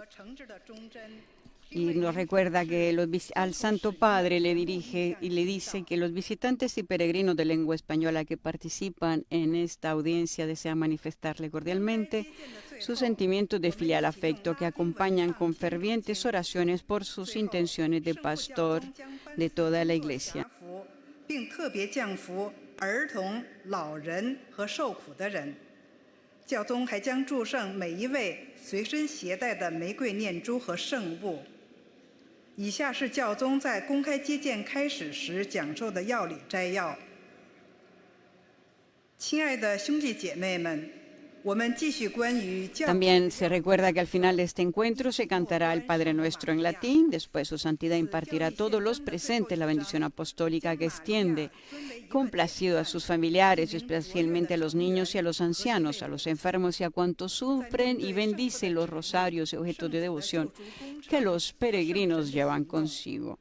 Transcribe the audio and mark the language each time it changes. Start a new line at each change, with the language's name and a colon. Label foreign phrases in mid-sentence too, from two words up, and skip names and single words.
Spanish: Y nos recuerda que al Santo Padre le dirige y le dice que los visitantes y peregrinos de lengua española que participan en esta audiencia desean manifestarle cordialmente sus sentimientos de filial afecto que acompañan con fervientes oraciones por sus intenciones de pastor de toda la Iglesia.
Chinese: 并特别降福儿童、老人和受苦的人。教宗还将祝圣每一位随身携带的玫瑰念珠和圣物。以下是教宗在公开接见开始时讲授的要理摘要。亲爱的兄弟姐妹们，
Spanish: También se recuerda que al final de este encuentro se cantará el Padre Nuestro en latín. Después su santidad impartirá a todos los presentes la bendición apostólica que extiende, complacido a sus familiares, especialmente a los niños y a los ancianos, a los enfermos y a cuantos sufren, y bendice los rosarios y objetos de devoción que los peregrinos llevan consigo.